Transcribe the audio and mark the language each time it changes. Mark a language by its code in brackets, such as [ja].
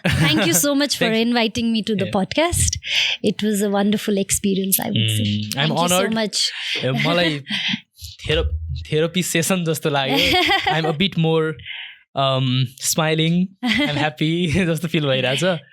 [en] Thank you so much for inviting me to the podcast. It was a wonderful experience, I would say. I'm honored. Thank you so much. [ne] मलाई therapy session जस्तो लाग्यो. [en] I'm a bit more smiling. I'm happy [ne] जस्तो [en] feel [ne] भइरहेछ.